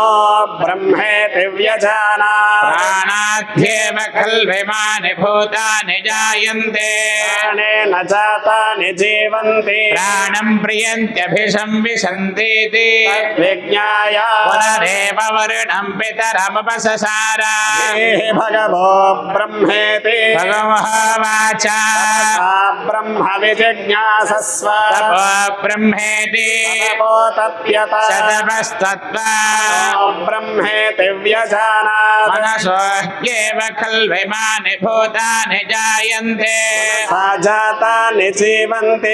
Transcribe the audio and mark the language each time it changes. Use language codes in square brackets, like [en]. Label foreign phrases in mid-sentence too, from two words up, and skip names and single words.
[sa] ब्रह्मेति व्यजानात् प्राणाध्येव खल्विमानि भूतानि जायन्ते प्राणेन जातानि जीवन्ति प्राणं प्रियन्त्यभिसंविशन्ति विज्ञाय पुनरेव वरुणं पितरमुपससार भगवो ब्रह्मेति भगवोवाच ब्रह्म विजिज्ञासस्व तपो ब्रह्मेति तपोतप्यत शतमस्तत्त्वा ब्रह्मेति व्यजानात् मनसो ह्येव खल्विमानि भूतानि जायन्ते सा जातानि जीवन्ति